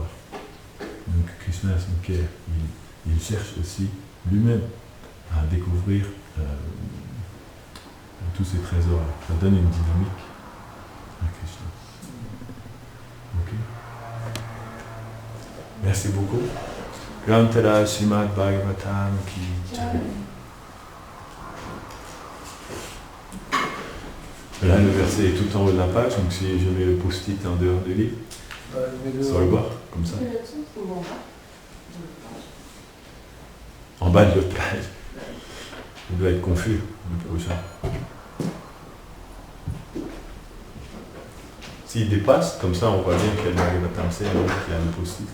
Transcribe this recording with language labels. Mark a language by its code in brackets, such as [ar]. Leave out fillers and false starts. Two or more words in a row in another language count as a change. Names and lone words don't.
[fr] Donc Krishna s'enquiert. Il cherche aussi lui-même à découvrir tous ces trésors. Ça donne une dynamique à Krishna. Ok? Merci beaucoup. [hi] Grantara Srimad Bhagavatam ki jai. [fr] Là, le verset est tout en haut de la page, donc si je mets le post-it en dehors du livre, sur le bord, comme ça. En bas de l'autre page. Il doit être confus, le prochain. S'il dépasse, comme ça on voit bien quel Bhagavatam c'est, qui a le post-it.